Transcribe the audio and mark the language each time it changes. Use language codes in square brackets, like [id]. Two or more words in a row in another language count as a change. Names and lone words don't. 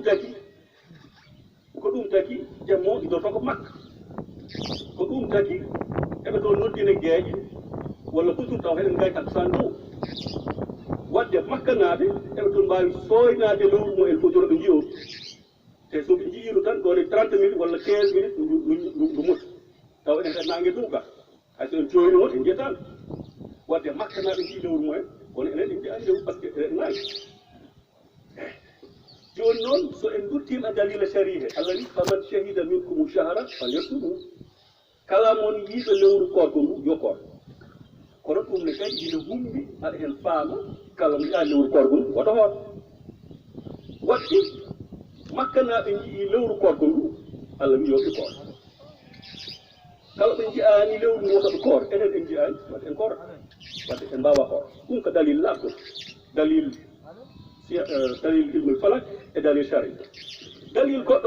[ff] ɗum taki jamma o idorto ko makka ko ɗum taki eɓe toon noddine gueeƴe walla toujours taw heɗen gay takkusan dow wadde makka naaɓe eɓe toon mbawi soynaade lewru mumen fof joro ɓe jiyo te soɓe jiiru tan ɗone 30 minutes walla 15 minutes ndu mota taw enen tan nangue duuka hay so en jooyni on en jetani wadde makka naaɓe jii lewru mumen kono enen en jiiani lewru [fr] par ce que [ff] eɗen naagi joni noon so en durtima dalila sharia allah wi [ar] فمن شهد منكم الشهر فليصمه [ff] kala mon yiiɗo lewru korko ndu yo koor kono ɗum ne kadi ina hummi aɗa hen faama kala mo yiɗa lewru korko ndu woto hoor wadde makka naaɓe jii lewru korko ndu allah wi yoɓe koor kala ɓe jiyaani lewru ndu wotoɓe koor enen en jiyaani wadde en koora wadde en mbawa koor ɗum ko dalil laɓɗo dalil [ar] علم الفلك [ff] e dalil sharia dalil